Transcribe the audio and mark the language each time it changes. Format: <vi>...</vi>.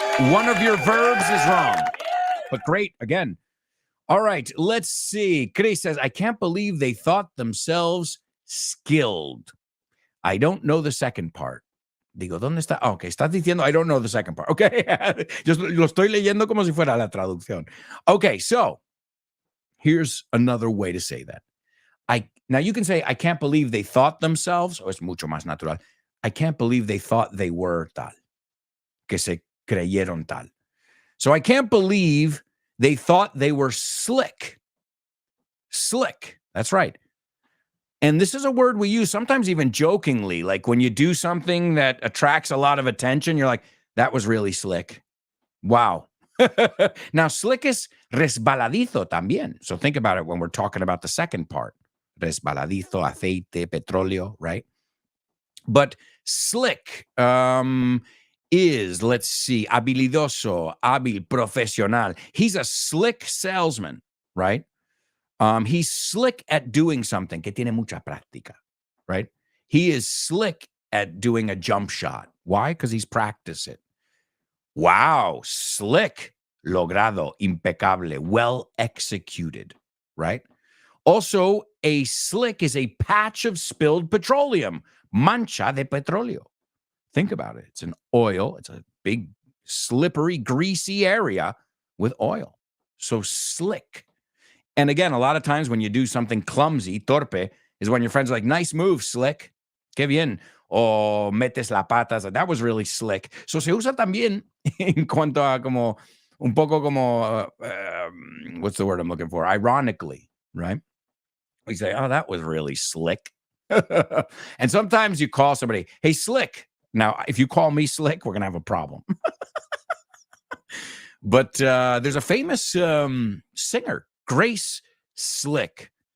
<en>One of your verbs is wrong, but great again. All right, let's see. Chris says, I can't believe they thought themselves skilled. I don't know the second part.</en> <es>Digo, ¿dónde está?</es> <en>Oh, okay,</en> <es>estás diciendo,</es> <en>I don't know the second part.</en> <es>Okay, yo lo estoy leyendo como si fuera la traducción.</es> <en>Okay, so here's another way to say that. Now you can say, I can't believe they thought themselves,</en> <es>o es mucho más natural.</es> <en>I can't believe they thought they were tal.</en> <es>Que se creyeron tal.</es> <en>So I can't believe they thought they were slick. Slick. That's right. And this is a word we use sometimes even jokingly, like when you do something that attracts a lot of attention, you're like, that was really slick. Wow. Now, slick is</en> <es>resbaladizo también.</es> <en>So think about it when we're talking about the second part.</en> <es>Resbaladizo, aceite, petróleo,</es> <en>right? But slick is, let's see,</en> <es>habilidoso, hábil, profesional.</es> <en>He's a slick salesman, right? He's slick at doing something,</en> <es>que tiene mucha práctica,</es> <en>right? He is slick at doing a jump shot. Why? Because he's practiced it. Wow, slick,</en> <es>logrado, impecable,</es> <en>well executed, right? Also, a slick is a patch of spilled petroleum,</en> <es>mancha de petróleo.</es> <en>Think about it. It's an oil. It's a big, slippery, greasy area with oil. So slick. And again, a lot of times when you do something clumsy, torpe, is when your friends are like, nice move, slick.</en> <es>Qué bien. O metes la pata.</es> <en>That was really slick.</en> <es>So se usa también en cuanto a como, un poco como,</es> <en>what's the word I'm looking for? Ironically, right? We say, oh, that was really slick. And sometimes you call somebody, hey, slick. Now, if you call me slick, we're going to have a problem. But there's a famous singer, Grace Slick.</en>